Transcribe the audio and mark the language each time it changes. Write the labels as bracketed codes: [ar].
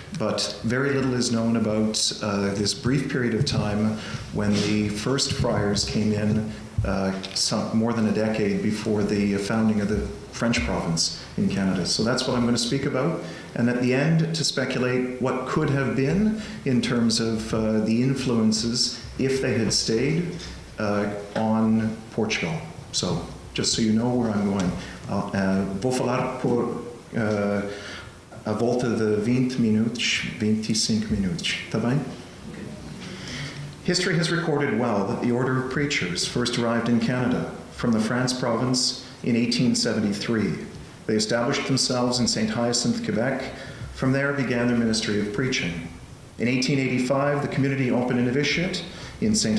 [en] But very little is known about this brief period of time when the first friars came in more than a decade before the founding of the French province in Canada. So that's what I'm going to speak about. And at the end, to speculate what could have been in terms of the influences, if they had stayed, on Portugal. So, just so you know where I'm going. [pt] Vou falar por a volta de 20 minutos, 25 minutos. Tá bem? [en] History has recorded well that the Order of Preachers first arrived in Canada from the France province in 1873. They established themselves in St. Hyacinthe, Quebec. From there began their ministry of preaching. In 1885, the community opened a novitiate in St.